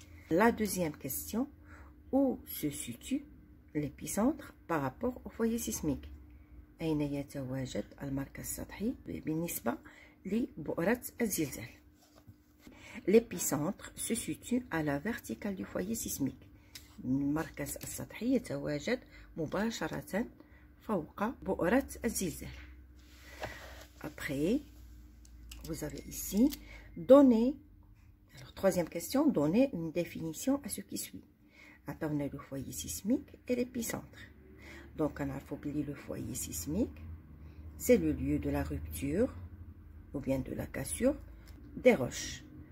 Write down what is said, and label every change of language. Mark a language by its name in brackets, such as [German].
[French] La deuxième question, où se situe l'épicentre par rapport au foyer sismique? L'épicentre se situe à la verticale du foyer sismique. [Arabic] المركز السطحي يتواجد مباشرة فوق بؤرة الزلزال. [French] Après, vous avez ici donné. Alors, troisième question, donner une définition à ce qui suit. On a le foyer sismique et l'épicentre. Donc, on a le foyer sismique, c'est le lieu de la rupture ou bien de la cassure des roches.